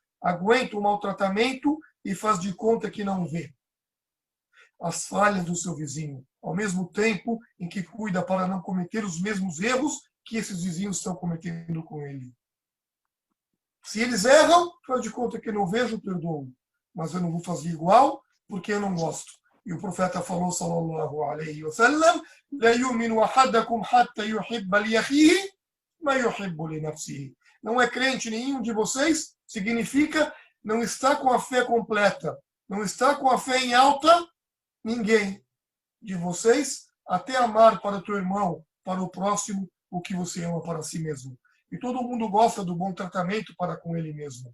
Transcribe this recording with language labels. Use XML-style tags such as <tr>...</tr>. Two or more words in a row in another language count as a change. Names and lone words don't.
<pt>Aguenta o maltratamento e faz de conta que não vê as falhas do seu vizinho, ao mesmo tempo em que cuida para não cometer os mesmos erros que esses vizinhos estão cometendo com ele. Se eles erram, faz de conta que não vejo, perdoo. Mas eu não vou fazer igual, porque eu não gosto. E o profeta falou,</pt> <ar>صلى الله عليه وسلم لا يؤمن أحدكم حتى يحب لأخيه ما يحب لنفسه.</ar> <pt>Não é crente nenhum de vocês, significa não está com a fé completa, não está com a fé em alta, ninguém de vocês, até amar para o teu irmão, para o próximo, o que você ama para si mesmo. E todo mundo gosta do bom tratamento para com ele mesmo.</pt>